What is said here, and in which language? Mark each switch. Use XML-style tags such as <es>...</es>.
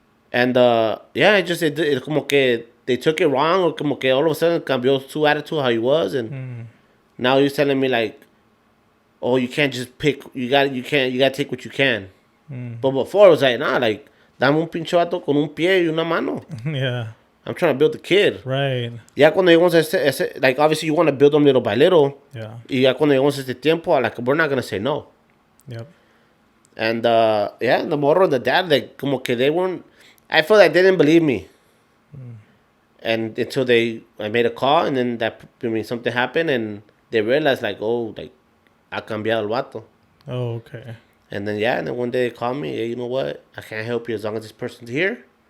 <en>And, it como que they took it wrong, or como que all of a sudden cambió su attitude how he was, and now he's telling me like, oh, you can't just pick, you gotta take what you can.</en> <es>But before it was like, nah, like, dame un pinche vato con un pie y una mano.</es> <en>Yeah. I'm trying to build the kid. Right. Ya cuando llegamos a ese, like, obviously you want to build them little by little. Yeah.</en> <es>Y ya cuando llegamos a este tiempo, like, we're not gonna say no.</es> <en>Yep. And the morro and the dad, like, como que they weren't. I feel like they didn't believe me. And until I made a call, and then something happened, and they realized like, oh, like, ha cambiado el vato. Oh, okay. And then one day they called me, hey, you know what? I can't help you as long as this person's here.</en>